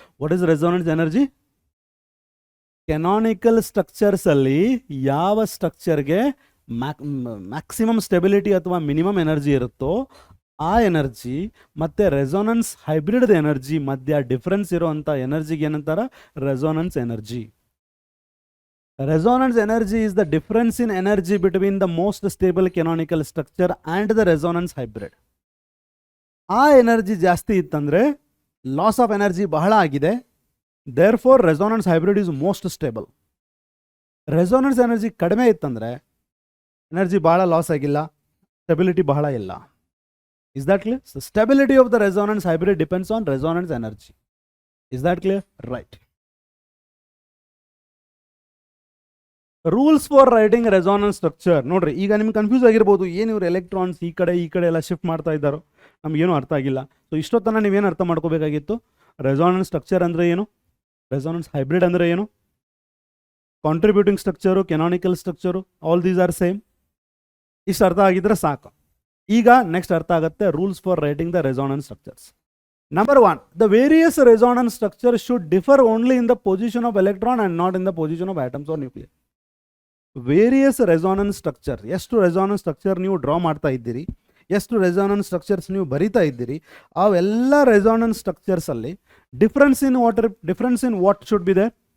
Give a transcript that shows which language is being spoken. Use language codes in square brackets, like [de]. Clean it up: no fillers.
[en] What is resonance energy? [kn] Canonical ಸ್ಟ್ರಕ್ಚರ್ಸಲ್ಲಿ ಯಾವ ಸ್ಟ್ರಕ್ಚರ್ಗೆ maximum stability ಅಥವಾ minimum energy ಇರುತ್ತೋ ಆ ಎನರ್ಜಿ ಮತ್ತು ರೆಸೋನೆನ್ಸ್ ಹೈಬ್ರಿಡ್ ಎನರ್ಜಿ ಮಧ್ಯ ಡಿಫ್ರೆನ್ಸ್ ಇರೋವಂಥ ಎನರ್ಜಿಗೆ ಏನಂತಾರೆ? Resonance energy. [en] Resonance energy is the difference in energy between the most stable canonical structure and the resonance hybrid. [kn] ಆ energy ಜಾಸ್ತಿ ಇತ್ತಂದರೆ ಲಾಸ್ ಆಫ್ ಎನರ್ಜಿ ಬಹಳ ಆಗಿದೆ, [en] There four resonance hybrid is most stable. [kn] Resonance energy ಕಡಿಮೆ ಇತ್ತಂದರೆ energy ಬಹಳ loss ಆಗಿಲ್ಲ, stability ಬಹಳ ಇಲ್ಲ. [en] Is that clear? So stability of the resonance hybrid depends on resonance energy. Is that clear? Right. Rules for writing resonance structure [kn] ನೋಡ್ರಿ. ಈಗ ನಿಮ್ಗೆ confuse ಆಗಿರ್ಬೋದು, ಏನು ಇವರು ಎಲೆಕ್ಟ್ರಾನ್ಸ್ ಈ ಕಡೆ ಎಲ್ಲ ಶಿಫ್ಟ್ ಮಾಡ್ತಾ ಇದ್ದಾರೋ, ನಮಗೇನು ಅರ್ಥ ಆಗಿಲ್ಲ. ಸೊ ಇಷ್ಟೊತ್ತನ ನೀವೇನು ಅರ್ಥ ಮಾಡ್ಕೋಬೇಕಾಗಿತ್ತು? ರೆಸೋನೆನ್ಸ್ ಸ್ಟ್ರಕ್ಚರ್ ಅಂದರೆ ಏನು, ರೆಸೋನೆನ್ಸ್ ಹೈಬ್ರಿಡ್ ಅಂದರೆ ಏನು, contributing structure, canonical structure, [en] All these are same. [kn] ಇಷ್ಟು ಅರ್ಥ ಆಗಿದ್ರೆ ಸಾಕು. ಈಗ ನೆಕ್ಸ್ಟ್ ಅರ್ಥ ಆಗುತ್ತೆ [en] Rules for writing the resonance structures. Number one, the various resonance structures should differ only in the position of electron and not in the position of atoms or nuclei. [kn] Various resonance structure, ಎಷ್ಟು resonance structure ನೀವು draw ಮಾಡ್ತಾ ಇದ್ದೀರಿ, ಎಷ್ಟು resonance structures ನೀವು ಬರಿತಾ ಇದ್ದೀರಿ, ಅವೆಲ್ಲ resonance structures ಅಲ್ಲಿ [en] difference in what should be there?